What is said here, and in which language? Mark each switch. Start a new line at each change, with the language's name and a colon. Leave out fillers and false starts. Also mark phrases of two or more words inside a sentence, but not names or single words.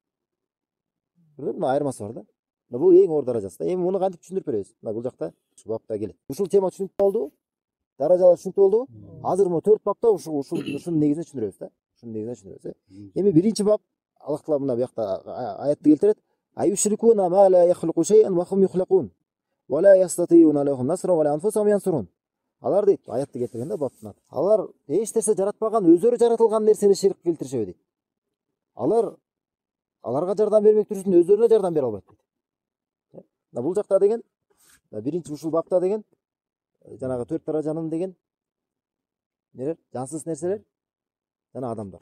Kyrgyz: Мына айырмасы бар да. Бул эң оор даражасы да. Эми муну кантип түшүндүрүп беребиз? Мына бул жакта ушу бапта келет. Ушул тема түшүнүктүү болдубу? Даражалар түшүнүктүү болдубу? Азыр могу 4 бапта ушунун негизинде түшүндүрөбүз да. Ушунун негизинде түшүндүрөбүз. Эми биринчи бап Аллах Таала мына буякта аятты келтирет.
Arabic: أيشركون ما لا يخلق شيئا وهم يخلقون ولا يستطيعون لهم نصرا ولا أنفسهم ينصرون.
Kyrgyz: Алар дейт, аятты келтиргенде баптан. Алар эч нерсе жаратпаган, өздөрү жаратылган нерсени ширк келтиришеби дейт. Аларга жардам бермек түрүсүн өздөрүнө жардам бере албайт дейт. Бул жакта деген, биринчи ушул бапта деген, жанагы 4 даражанын деген нелер, жансыз нерселер жана адамдар.